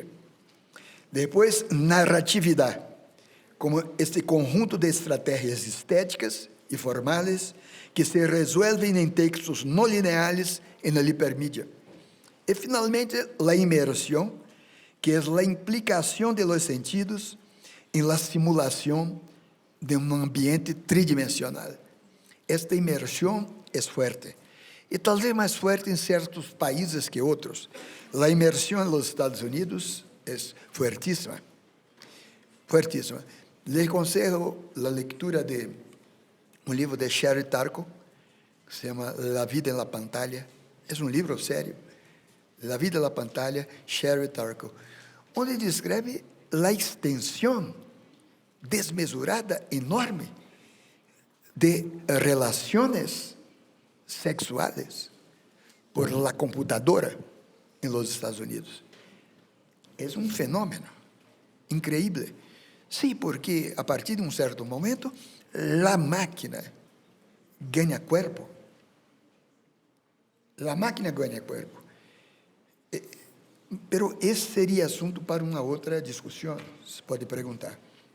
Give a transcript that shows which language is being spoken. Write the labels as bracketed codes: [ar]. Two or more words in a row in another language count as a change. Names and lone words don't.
[pt] Depois, narratividade, como este conjunto de estratégias estéticas e formais que [es] se resuelven [pt] em textos não lineares na hipermídia. E, finalmente, a imersão, que é a implicação [es] de los sentidos [pt] em la simulação de um ambiente tridimensional. Esta imersão é forte, e talvez mais forte em certos países que outros. A imersão nos Estados Unidos é fortíssima, fortíssima. Les aconselho a leitura de um livro de Sherry Turkle, que se chama La Vida en la Pantalla. É um livro sério. La Vida en la Pantalla, Sherry Turkle, onde descreve a extensão desmesurada, enorme, de relações sexuais [es] por la computadora [pt] em los Estados Unidos. É um fenômeno incrível. Sim, porque a partir de um certo momento, a máquina ganha corpo. A máquina ganha corpo. Pero esse seria assunto para uma outra discussão, se pode perguntar.